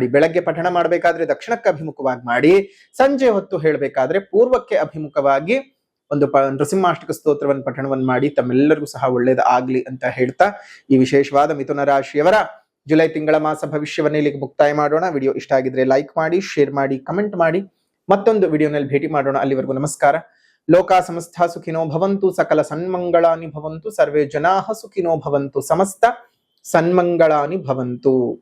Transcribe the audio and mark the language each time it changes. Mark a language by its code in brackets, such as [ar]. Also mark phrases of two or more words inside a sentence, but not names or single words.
[kn] ಬೆಳಗ್ಗೆ ಪಠಣ ಮಾಡಬೇಕಾದ್ರೆ ದಕ್ಷಿಣಕ್ಕೆ ಅಭಿಮುಖವಾಗಿ ಮಾಡಿ, ಸಂಜೆ ಹೊತ್ತು ಹೇಳಬೇಕಾದ್ರೆ ಪೂರ್ವಕ್ಕೆ ಅಭಿಮುಖವಾಗಿ ಒಂದು ನರಸಿಂಹಾಷ್ಟಕ ಸ್ತೋತ್ರವನ್ನು ಪಠಣವನ್ನು ಮಾಡಿ. ತಮ್ಮೆಲ್ಲರಿಗೂ ಸಹ ಒಳ್ಳೇದು ಆಗ್ಲಿ ಅಂತ ಹೇಳ್ತಾ ಈ ವಿಶೇಷವಾದ ಮಿಥುನ ರಾಶಿಯವರ ಜುಲೈ ತಿಂಗಳ ಮಾಸ ಭವಿಷ್ಯವನ್ನ ಇಲ್ಲಿಗೆ ಮುಕ್ತಾಯ ಮಾಡೋಣ. ವಿಡಿಯೋ ಇಷ್ಟ ಆಗಿದ್ರೆ ಲೈಕ್ ಮಾಡಿ, ಶೇರ್ ಮಾಡಿ, ಕಮೆಂಟ್ ಮಾಡಿ. ಮತ್ತೊಂದು ವಿಡಿಯೋನಲ್ಲಿ ಭೇಟಿ ಮಾಡೋಣ. ಅಲ್ಲಿವರೆಗೂ ನಮಸ್ಕಾರ. [sa] ಲೋಕ ಸಮಸ್ತ ಸುಖಿನೋ ಭವಂತು, ಸಕಲ ಸನ್ಮಂಗಳಾನಿ ಭವಂತು, ಸರ್ವೇ ಜನಾಃ ಸುಖಿನೋ ಭವಂತು, ಸಮಸ್ತ ಸನ್ಮಂಗಳಾನಿ ಭವಂತು.